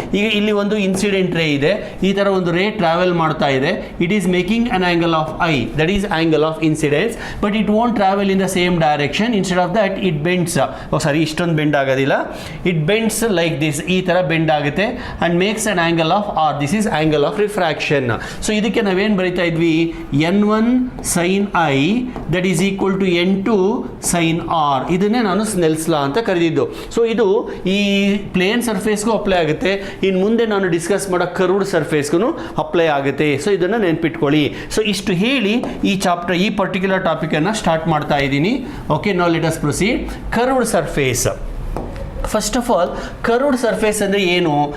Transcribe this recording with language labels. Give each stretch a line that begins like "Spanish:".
Kannada: ಈಗ ಇಲ್ಲಿ ಒಂದು ಇನ್ಸಿಡೆಂಟ್ ರೇ ಇದೆ, ಈ ಥರ ಒಂದು ರೇ ಟ್ರಾವೆಲ್ ಮಾಡ್ತಾ ಇದೆ.
English: It is making an angle of I, that is angle of incidence, but it won't travel in the same direction. Instead of that it bends,
Kannada: ಸಾರಿ ಇಷ್ಟೊಂದು ಬೆಂಡ್ ಆಗೋದಿಲ್ಲ,
English: it bends like this,
Kannada: ಈ ಥರ bend ಆಗುತ್ತೆ
English: And makes an angle of R. This is angle of refraction. So
Kannada: ಇದಕ್ಕೆ ನಾವೇನು ಬರಿತಾ ಇದ್ವಿ?
English: n1 sin I that is equal to n2 sin R.
Kannada: ಇದನ್ನೇ ನಾನು ಸ್ನೆಲ್ಸ್ ಲಾ ಅಂತ ಕರೆದಿದ್ದು. ಸೊ ಇದು ಈ ಪ್ಲೇನ್ ಸರ್ಫೇಸ್ಗೂ ಅಪ್ಲೈ ಆಗುತ್ತೆ, ಇನ್ನು ಮುಂದೆ ನಾನು ಡಿಸ್ಕಸ್ ಮಾಡೋ ಕರ್ವ್ಡ್ ಸರ್ಫೇಸ್ಗೂ ಅಪ್ಲೈ ಆಗುತ್ತೆ. ಸೊ ಇದನ್ನು ನೆನ್ಪಿಟ್ಕೊಳ್ಳಿ. ಸೊ ಇಷ್ಟು ಹೇಳಿ ಈ ಚಾಪ್ಟರ್, ಈ ಪರ್ಟಿಕ್ಯುಲರ್ ಟಾಪಿಕನ್ನು ಸ್ಟಾರ್ಟ್ ಮಾಡ್ತಾ ಇದ್ದೀನಿ.
English: Okay, now let us proceed. Curved surface. First of all, curved surface
Kannada: ಅಂದರೆ ಏನು?